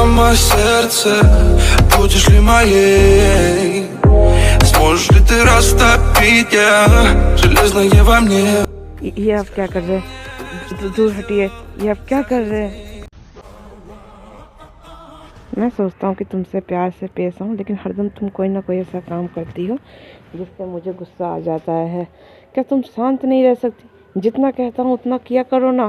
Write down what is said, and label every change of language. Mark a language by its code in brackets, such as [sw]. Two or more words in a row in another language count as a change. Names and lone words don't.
[ru] сердце, будешь ли моей? Сможешь ли ты растопить железное во мне? [hi] ये आप क्या कर रहे हैं? दूर हटिए, ये आप क्या कर रहे हैं? मैं सोचता हूँ कि तुमसे प्यार से पेश आऊँ, लेकिन हरदम तुम कोई ना कोई ऐसा काम करती हो जिससे मुझे गुस्सा आ जाता है। क्या तुम शांत नहीं रह सकती? जितना कहता हूँ उतना किया करो ना।